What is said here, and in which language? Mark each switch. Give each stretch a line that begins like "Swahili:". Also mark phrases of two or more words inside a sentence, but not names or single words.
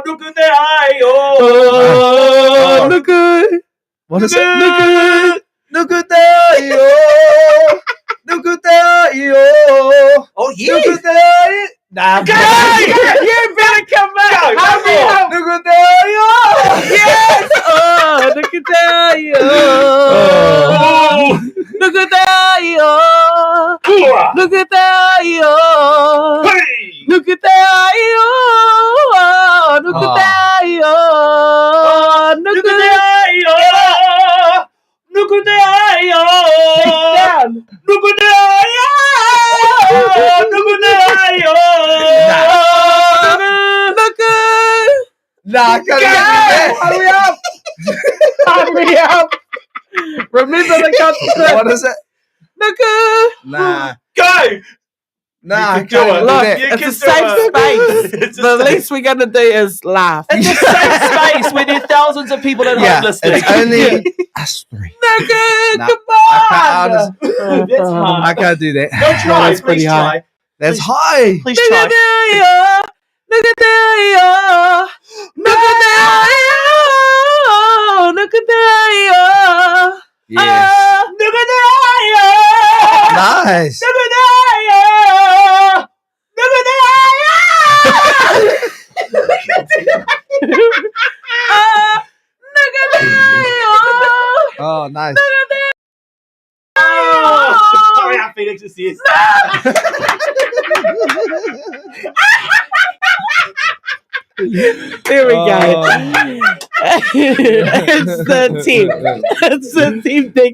Māori: Nukute ai o. Nuku.
English: What is it?
Māori: Nuku. Nuku te ai o. Nuku te ai o.
English: Oh, yes.
Māori: Nuku te ai.
English: Nah, You better come back. Hurry up.
Māori: Nuku te ai o. Yes. Oh, nuku te ai o. Nuku te ai o. Nuku te ai o. Nuku te ai o. Nuku te ai o. Nuku te ai o. Nukute ai o.
English: Down.
Māori: Nukute ai o. Nukute ai o. Nuku.
English: Nah, I can't do that. Hurry up. Hurry up. Remember the consequence. What is it?
Māori: Nuku.
English: Nah. Go. Nah, I can do can't it. do Look, that. You it's can a do safe it. space. It's a The safe- least we're gonna do is laugh. It's a safe space where there are thousands of people at home Yeah, listening. it's only us three.
Māori: Nuku,
English: Nah, come I on. can't, That's hard. I can't do that. Don't try. That's pretty Please high. try. That's high. Please try.
Māori: Nuku te ai o. Nuku te ai o. Nuku te ai o.
English: Yes.
Māori: Nukute ai o.
English: Nice.
Māori: Nukute ai o. Nukute ai o. Nuku te ai o.
English: Oh, nice. Oh, sorry, our Phoenix is yes. There we go. It's the team. It's the team thing.